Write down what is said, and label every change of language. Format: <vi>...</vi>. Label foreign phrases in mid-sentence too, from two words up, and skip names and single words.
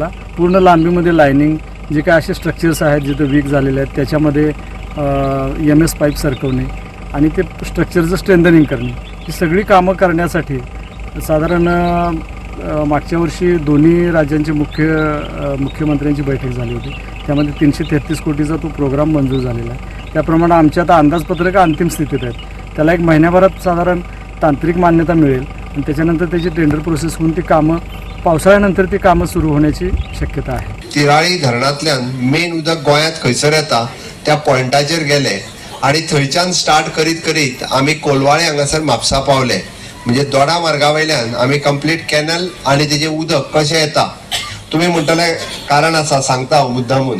<mr>पूर्ण लांबीमध्ये लायनिंग जे काय असे स्ट्रक्चर्स आहेत जिथे वीक झालेले आहेत त्याच्यामध्ये MS पाईप सरकवणे आणि ते</mr> <en>structure strengthening</en> <mr>करणे ही सगळी कामं करण्यासाठी साधारण मागच्या वर्षी दोन्ही राज्यांची मुख्यमंत्र्यांची बैठक झाली होती. त्यामध्ये 333 कोटीचा तो प्रोग्राम मंजूर झालेला आहे. त्याप्रमाणे आमच्या आता अंदाजपत्रक अंतिम स्थितीत आहेत. त्याला एक महिन्याभरात साधारण तांत्रिक मान्यता मिळेल आणि त्याच्यानंतर त्याची</mr> <en>tender process</en> <mr>होऊन ती कामं पावसाळ्यानंतर ती कामं सुरू होण्याची शक्यता आहे.</mr> <kok>तिराळी धरणांतल्यान मेन उदक गोंयांत खंयसर येता त्या पॉयंटाचेर गेले आणि थंयच्यान स्टार्ट करीत करीत आमी कोलवाळे हांगासर म्हापसा पावले. म्हणजे दोडा मार्गा वयल्यान आमी</kok> <en>complete canal</en> <kok>आणि तेजें उदक कशें येता तुमी म्हणटले कारण आसा, सांगता मुद्दामून.</kok>